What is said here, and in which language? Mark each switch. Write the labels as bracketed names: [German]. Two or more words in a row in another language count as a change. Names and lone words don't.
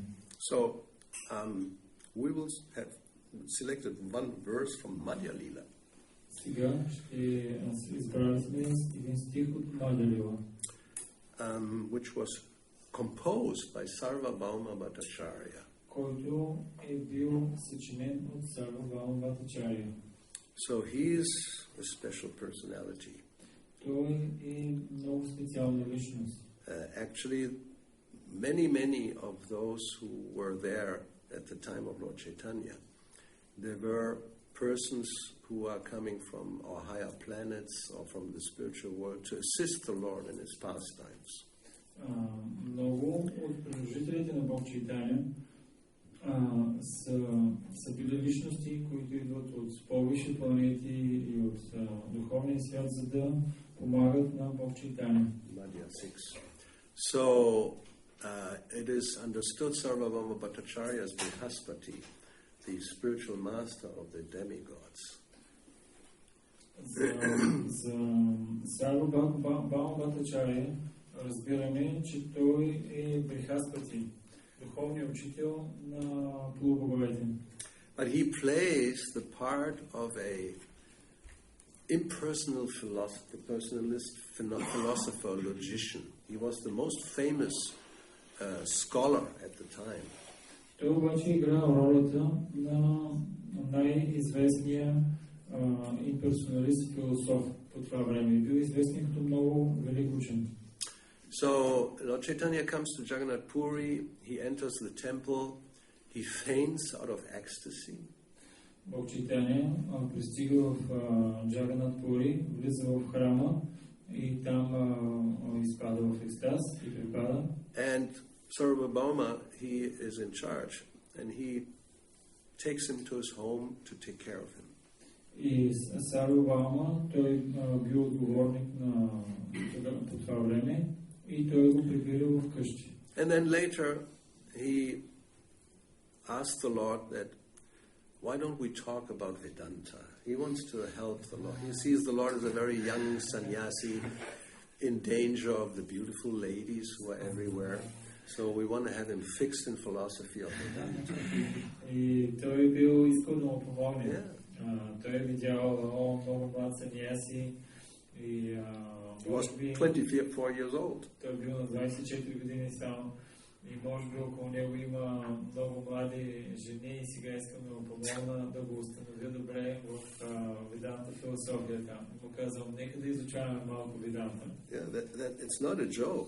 [English] So, we will have selected one verse from Madhya Leela. [Bulgarian] Сега ще избрали сме един стих от Мадхя Лила, [English] which was composed by Sarvabhauma Bhattacharya. [Bulgarian] който е бил съчинен от Сарвабхаума Бхаттачарya. [English] So he is a special personality. [Bulgarian] Той е много специална личност. [English] Actually, many of those who were there at the time of Lord Chaitanya, there were persons who are coming from our higher planets or from the spiritual world to assist the Lord in his pastimes. [Bulgarian] Много от придружителите на Бог Чайтаня са били личности, които идват от по-висши планети и от духовния свят, за да помагат на Бог Чайтаня. [English] So, it is understood Sarvabhauma Bhattacharya's Brihaspati the spiritual master of the demigods. [Bulgarian] За Сарвабхаума Бхаттачаря разбираме, че той е Брихаспати, духовният учител на полубоговете. [English] But he plays the part of a impersonal personalist, philosopher, logician. He was the most famous scholar at the time. [Bulgarian] Той обаче играе ролята на най-известния имперсоналист философ по това време. И бил известен като много велик учен. [English] So, Lord Chaitanya comes to Jagannath Puri, he enters the temple, he faints out of ecstasy. [Bulgarian] Бог Чайтаня пристига в Джаганат Пури, влиза в храма и там изпада в екстаз и припада. [English] And Sarvabhauma, he is in charge, and he takes him to his home to take care of him. [Bulgarian] И Сарвабхаума, той бил отговорник по това време и той го прибирал в къщи. [English] And then later, he asked the Lord that, why don't we talk about Vedanta? He wants to help the Lord. He sees the Lord as a very young sannyasi in danger of the beautiful ladies who are everywhere. So we want to have him fixed in philosophy of Vedanta. [Bulgarian] И той бил искал да му помогне. Той видял много млад саньяси и [English] he was 24 years old. [Bulgarian] Той бил на 24 години само и може би около него има много млади жени и сега искам да му помогна да го установя добре в Веданта философията. Му казвам, нека да изучаваме малко Веданта. [English] Yeah, it's not a joke.